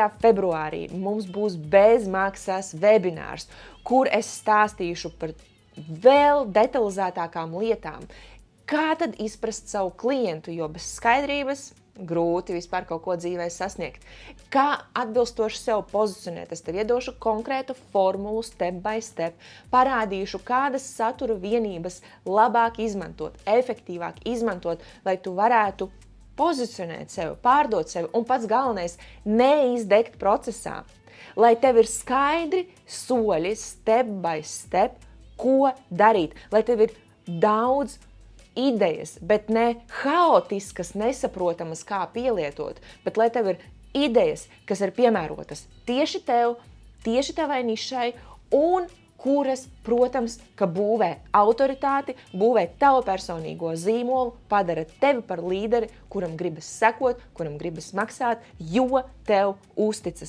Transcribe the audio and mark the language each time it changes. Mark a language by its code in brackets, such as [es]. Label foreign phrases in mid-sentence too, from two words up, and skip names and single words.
[lv] februārī mums būs bezmaksas webinārs, kur es stāstīšu par vēl detalizētākām lietām. Kā tad izprast savu klientu, jo bez skaidrības grūti vispār kaut ko dzīvē sasniegt. Kā atbilstoši sev pozicionēt, es tev iedošu konkrētu formulu [en] step by step, [lv] parādīšu, kādas satura vienības labāk izmantot, efektīvāk izmantot, lai tu varētu pozicionēt sevi, pārdot sevi un pats galvenais neizdegt procesā. Lai tev ir skaidri soļi [en] step by step, [lv] ko darīt, lai tev ir daudz idejas, bet ne haotiskas, nesaprotamas, kā pielietot, bet lai tev ir idejas, kas ir piemērotas tieši tev, tieši tavai nišai un kuras, protams, ka būvē autoritāti, būvē tavu personīgo zīmolu, padara tevi par līderi, kuram gribas sekot, kuram gribas maksāt, jo tev uzticas.